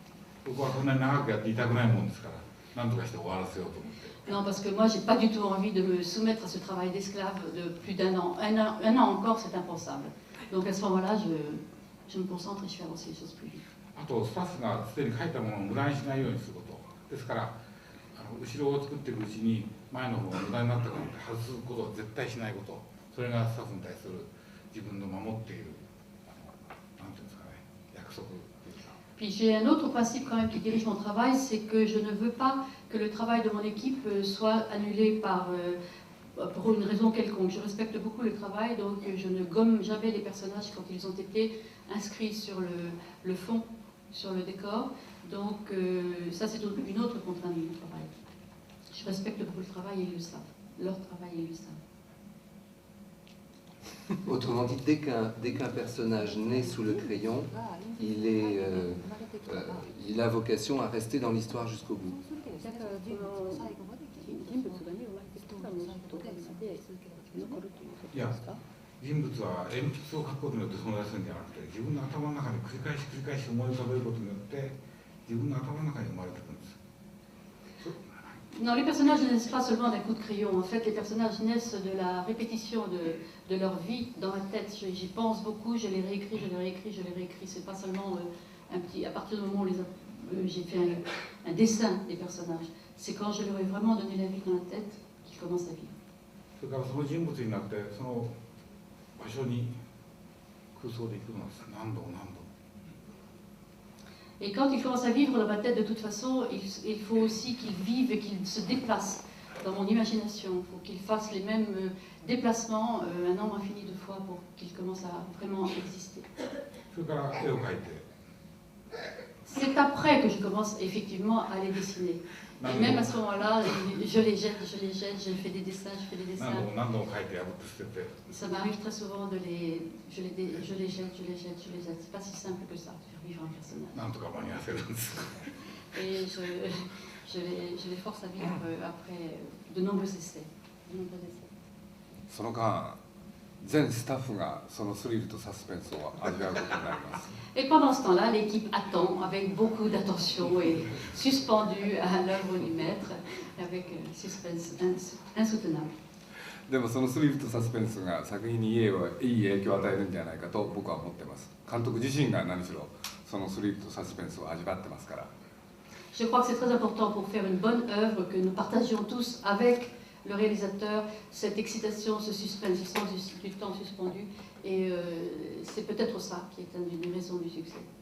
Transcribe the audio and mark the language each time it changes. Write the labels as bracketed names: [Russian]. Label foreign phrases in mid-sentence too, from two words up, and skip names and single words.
[French] Non, parce que moi, j'ai pas du tout envie de me soumettre à ce travail d'esclave de plus d'1 an. Un an encore, c'est impensable. Donc à ce moment-là, je me concentre et je fais avancer les choses plus vite. [Japanese] 後ろを作っていくうちに前の方が無駄になったから外すことは絶対しないことそれがスタッフに対する自分の守っているなんていうんですかね、約束というか。 [French] Puis j'ai un autre principe quand même qui dirige mon travail, c'est que je ne veux pas que le travail de mon équipe soit annulé pour une raison quelconque. Je respecte beaucoup le travail, donc je ne gomme jamais les personnages quand ils ont été inscrits sur le fond, sur le décor. Donc ça c'est une autre contrainte de mon travail. Je respecte beaucoup le travail et ils le savent. Leur travail et ils le savent. Autrement dit, dès qu'un personnage naît sous le crayon, il a vocation à rester dans l'histoire jusqu'au bout. [Japanese] いや、人物は鉛筆を描くことによって存在するんじゃなくて、自分の頭の中に繰り返し思い浮かべることによって自分の頭の中に生まれてくるんです。 [French] Non, les personnages ne naissent pas seulement d'un coup de crayon. En fait, les personnages naissent de la répétition de leur vie dans ma tête. J'y pense beaucoup, je les réécris, je les réécris, je les réécris. C'est pas seulement à partir du moment où j'ai fait un dessin des personnages. C'est quand je leur ai vraiment donné la vie dans la tête qu'ils commencent à vivre. [Japanese] それからその人物になってその場所に空想で行くのです何度も何度も。 [French] Et quand ils commencent à vivre dans ma tête, de toute façon, il faut aussi qu'ils vivent et qu'ils se déplacent dans mon imagination. Il faut qu'ils fassent les mêmes déplacements un nombre infini de fois pour qu'ils commencent à vraiment exister. C'est après que je commence effectivement à les dessiner. Et même à ce moment-là, je les jette, je fais des dessins, Ça m'arrive très souvent je les jette. C'est pas si simple que ça, de faire vivre un personnage. Et je les force à vivre après de nombreux essais. [Japanese] その間、全スタッフがそのスリルとサスペンスを味わうことになります。 [French] Et pendant ce temps-là, l'équipe attend avec beaucoup d'attention et suspendue à l'œuvre du maître, avec un suspense insoutenable. [Japanese] でもそのスリルとサスペンスが作品にいい影響を与えるんじゃないかと僕は思ってます。監督自身が何しろそのスリルとサスペンスを味わってますから。 [French] Je crois que c'est très important pour faire une bonne œuvre que nous partagions tous avec le réalisateur cette excitation, ce suspense, ce sens du temps suspendu. Et c'est peut-être ça qui est une des raisons du succès.